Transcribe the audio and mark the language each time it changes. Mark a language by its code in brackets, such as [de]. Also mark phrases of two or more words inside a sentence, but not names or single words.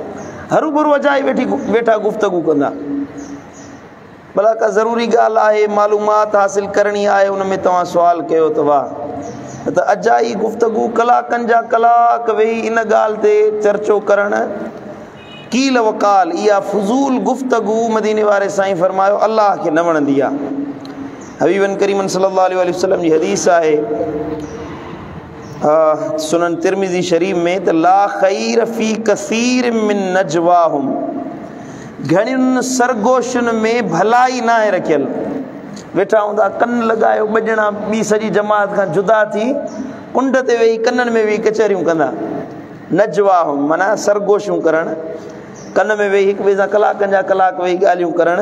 [sd] हरू अजाई वेठा गुफ्तगू कंदा। भला का ज़रूरी ॻाल्हि आहे, मालूमात हासिल करणी आहे, उन में तव्हां सुवाल कयो त वाह, त अजाई गुफ्तगू कलाकनि जा कलाक वेही इन ॻाल्हि ते चर्चो करण। [ar] قيل وقال [sd] इहा फुज़ूल गुफ्तगू मदीने वारे साईं फरमायो अल्लाह खे न वणंदी आहे। हबीबन करीमन [ar] صلى الله عليه وسلم [sd] जी हदीस आहे सुनन तिरमिज़ी शरीफ में त [ar] لا خير في كثير من نجواهم. [sd] घणियुनि सरगोशुनि में भलाई न आहे रखियल। वेठा हूंदा कन लॻायो, ॿ ॼणा ॿी सॼी जमात खां जुदा थी कुंड ते वेही कननि में वेही कचहरियूं कंदा। नजवाहुम माना सरगोशूं करण, कन में वेही हिक ॿिए सां कलाकनि जा कलाक वेही ॻाल्हियूं करण।